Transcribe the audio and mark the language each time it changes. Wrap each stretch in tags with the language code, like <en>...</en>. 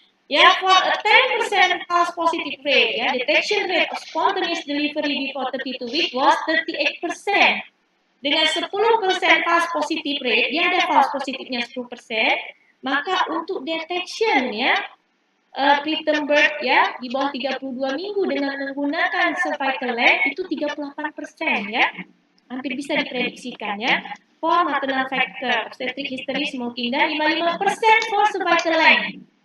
<en>Ya, for a 10% false positive rate, ya, detection rate of spontaneous delivery before 32 week was 38%.</en> <id>Dengan 10% false positive rate, dia ada false positifnya 10%, maka untuk detection ya preterm birth ya di bawah 32 minggu dengan menggunakan cervical length itu 38% ya. Hampir bisa diprediksikan ya.</id> <en>For maternal factor, obstetric history, smoking, dan 55% for cervical length.</en>